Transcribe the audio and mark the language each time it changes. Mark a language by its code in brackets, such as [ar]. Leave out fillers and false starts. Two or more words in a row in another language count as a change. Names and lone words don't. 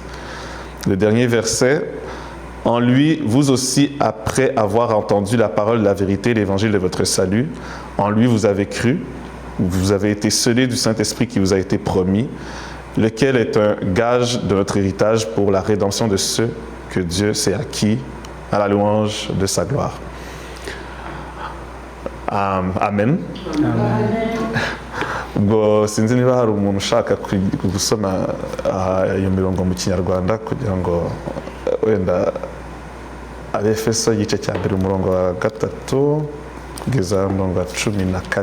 [fr] Le dernier verset, en lui, vous aussi, après avoir entendu la parole de la vérité, l'évangile de votre salut, en lui vous avez cru, vous avez été scellés du Saint-Esprit qui vous a été promis, lequel est un gage de notre héritage pour la rédemption de ceux que Dieu s'est acquis à la louange de sa gloire. Amen. [rw] Ubwo sinzi niba hari umuntu ushaka gusoma iyo mirongo mu Kinyarwanda kugira ngo wenda Abefeso igice cya mbere umurongo wa 3 kugeza umurongo wa 14.